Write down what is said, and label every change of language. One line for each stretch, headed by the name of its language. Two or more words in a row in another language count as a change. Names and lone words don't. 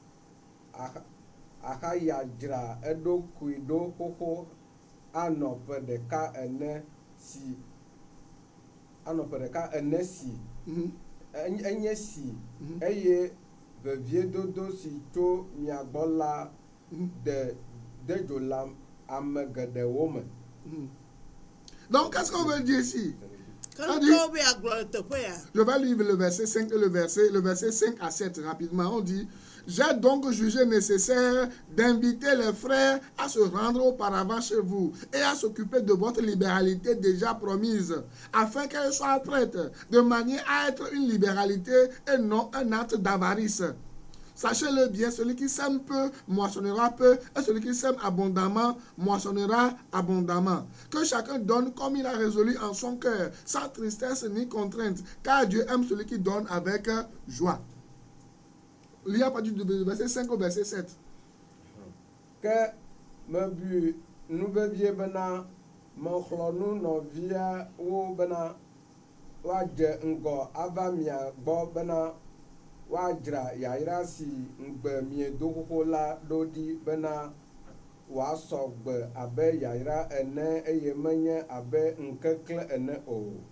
Ewe: axayi adzra eɖokui ɖo xoxo anɔ ƒe ɖeka ene si enye si eye veviedodo si tso mia gbɔ la de dzo le ame geɖewo me.
French: Donc, qu'est-ce qu'on veut dire ici?
Ewe: Kɔrintotɔwo be agblɔ le teƒe ya.
French: Je vais lire le verset 5 et le verset 5 à 7 rapidement. On dit, j'ai donc jugé nécessaire d'inviter les frères à se rendre auparavant chez vous et à s'occuper de votre libéralité déjà promise, afin qu'elle soit prête, de manière à être une libéralité et non un acte d'avarice. Sachez-le bien, celui qui sème peu moissonnera peu, et celui qui sème abondamment moissonnera abondamment. Que chacun donne comme il a résolu en son cœur, sans tristesse ni contrainte, car Dieu aime celui qui donne avec joie. Il y a pas du verset 5 au verset 7.
Ewe: Ke mebu nuvevie bena mexlɔ nu nɔviawo bena woadze ŋgɔ ava mia gbɔ bena woadzra yayra si ŋgbe miedo xoxo la ɖo ɖi bena wòasɔ gbe abe yayra ene eye menye abe ŋkeklẽ ene o.